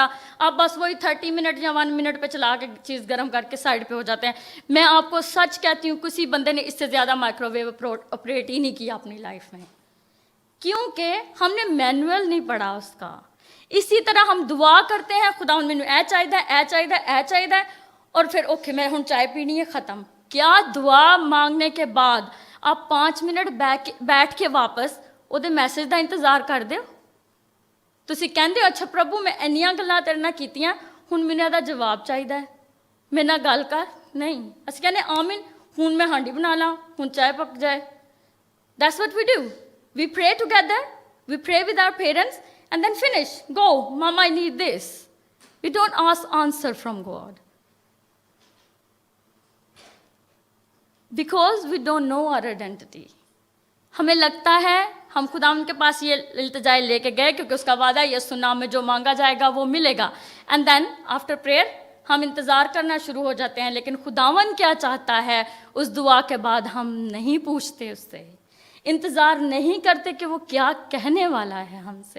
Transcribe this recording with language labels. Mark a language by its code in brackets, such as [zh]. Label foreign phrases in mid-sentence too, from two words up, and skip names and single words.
[ur] آپ بس وہی 30 منٹ یا 1 منٹ پہ چلا کے چیز گرم کر کے سائڈ پہ ہو جاتے ہیں. میں آپ کو سچ کہتی ہوں, کسی بندے نے اس سے زیادہ [en] microwave operate [ur] ہی نہیں کیا اپنی لائف میں, کیونکہ ہم نے مینول نہیں پڑھا اس کا. اسی طرح ہم دعا کرتے ہیں, [pa] خدا مینوں اے چاہیدا, اے چاہیدا, اے چاہیدا, [ur] اور پھر اوکے میں ہن چائے پینی ہے, ختم. کیا دعا مانگنے کے بعد آپ 5 منٹ بیٹھ کے واپس [pa] ਉਹਦੇ ਮੈਸੇਜ ਦਾ ਇੰਤਜ਼ਾਰ ਕਰਦੇ ਹੋ? ਤੁਸੀਂ ਕਹਿੰਦੇ ਹੋ ਅੱਛਾ ਪ੍ਰਭੂ ਮੈਂ ਇੰਨੀਆਂ ਗੱਲਾਂ ਤੇਰੇ ਨਾਲ ਕੀਤੀਆਂ, ਹੁਣ ਮੈਨੂੰ ਇਹਦਾ ਜਵਾਬ ਚਾਹੀਦਾ ਹੈ, ਮੇਰੇ ਨਾਲ ਗੱਲ ਕਰ. ਨਹੀਂ, ਅਸੀਂ ਕਹਿੰਦੇ ਆਮੀਨ, ਹੁਣ ਮੈਂ ਹਾਂਡੀ ਬਣਾ ਲਾਂ, ਹੁਣ ਚਾਹ ਪੱਕ ਜਾਏ. [en] That's what we do. We pray together, we pray with our parents, and then finish. Go, Mama, I need this. We don't ask answer from God. Because we don't know our identity. [ur] ہمیں لگتا ہے ہم خدا ان کے پاس یہ التجائے لے کے گئے کیونکہ اس کا وعدہ ہے یسوع نام میں جو مانگا جائے گا وہ ملے گا. [en] And then after prayer [ur] ہم انتظار کرنا شروع ہو جاتے ہیں, لیکن خداون کیا چاہتا ہے اس دعا کے بعد ہم نہیں پوچھتے, اس سے انتظار نہیں کرتے کہ وہ کیا کہنے والا ہے ہم سے.